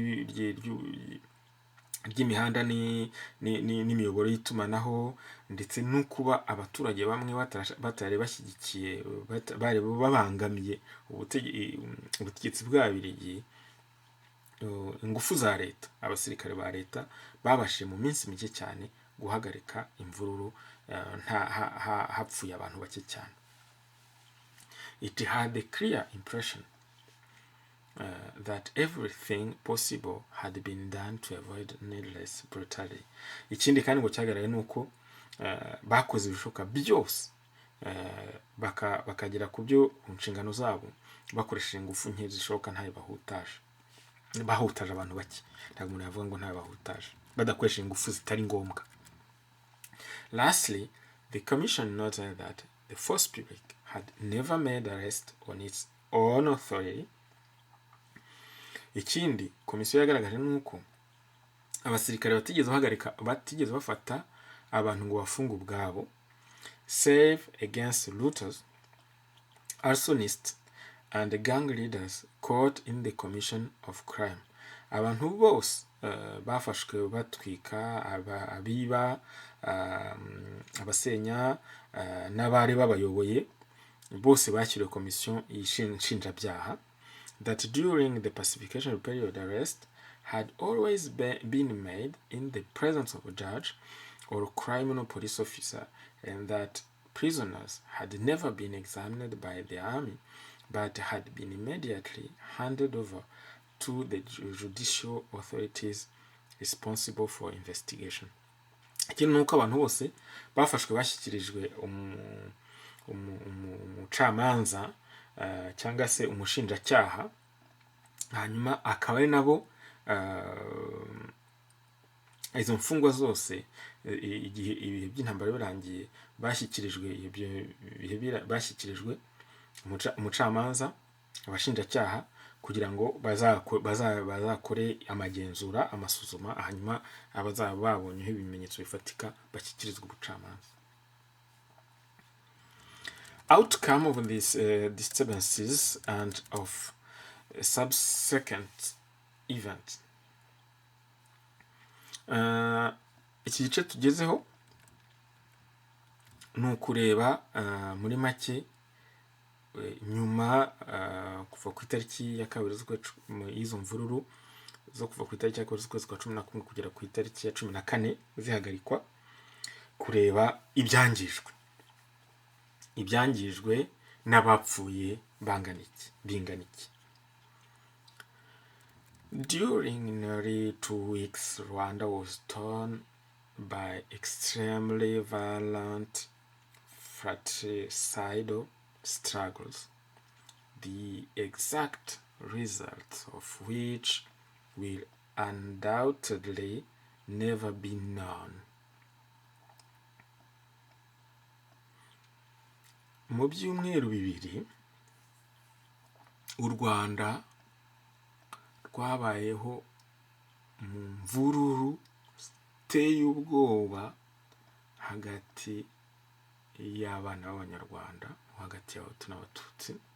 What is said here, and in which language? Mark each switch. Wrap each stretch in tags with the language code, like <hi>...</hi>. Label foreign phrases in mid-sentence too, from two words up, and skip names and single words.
<rw>ry'imihanda n'imiyoboro y'itumanaho, ndetse no kuba abaturage bamwe batari bashyigikiye, bari babangamiye ubutegetsi bw'Ababirigi. Ingufu za leta, abasirikare ba leta babashije mu minsi mike cyane guhagarika imvururu, hapfuye abantu bake cyane.</rw> <en>It had a clear impression that everything possible had been done to avoid needless brutality.</en> <rw>Ikindi kandi ngo cyagaragaye nuko bakoze ibishoboka byose bakagera ku byo inshingano zabo bakoresheje ingufu nke zishoboka ntayo bahutaje abantu bake. Ntabwo umuntu yavuga ngo ntayo bahutaje badakoresheje ingufu zitari ngombwa.</rw> <en>Lastly, the commission noted that the force publique had never made arrest on its own authority.</en> <rw>Ikindi komisiyo yagaragaje nuko abasirikare batigeze bafata abantu ngo bafunge ubwabo,</rw> <en>save against looters, arsonists and gang leaders caught in the commission of crime.</en> <rw>Abantu bose bafashwe batwika, abiba, abasenya, n'abari babayoboye bose bashyiriwe komisiyo y'ishinjabyaha.</rw> <en>That during the pacification period, arrest had always been made in the presence of a judge or criminal police officer, and that prisoners had never been examined by the army but had been immediately handed over to the judicial authorities responsible for investigation.</en> <rw>Ikindi nuko abantu bose bafashwe bashyikirijwe umucamanza cyangwa se umushinjacyaha, hanyuma akaba ari nabo izo mfungwa zose igihe ibihe by'intambara birangiye bashyikirijwe umucamanza, abashinjacyaha, kugira ngo bazakore amagenzura, amasuzuma, hanyuma abazaba babonyeho ibimenyetso bifatika bashyikirizwa ubucamanza.</rw> <en>Outcome of these disturbances and of subsequent events.</en> <rw>Iki gice tugezeho ni ukureba muri make nyuma kuva ku itariki ya kabiri y'izo mvururu zo kuva ku itariki ya kabiri z'ukwezi kwa 11 kugera ku itariki ya 14 zihagarikwa, kureba ibyangijwe n'abapfuye bingana iki.</rw> <en>During nearly 2 weeks, Rwanda was torn by extremely violent fratricidal struggles, the exact results of which will undoubtedly never be known.</en> <rw>Mu byumweru bibiri u Rwanda rwabayeho mu mvururu ziteye ubwoba hagati y'abana b'Abanyarwanda, hagati y'Abahutu n'Abatutsi.</rw>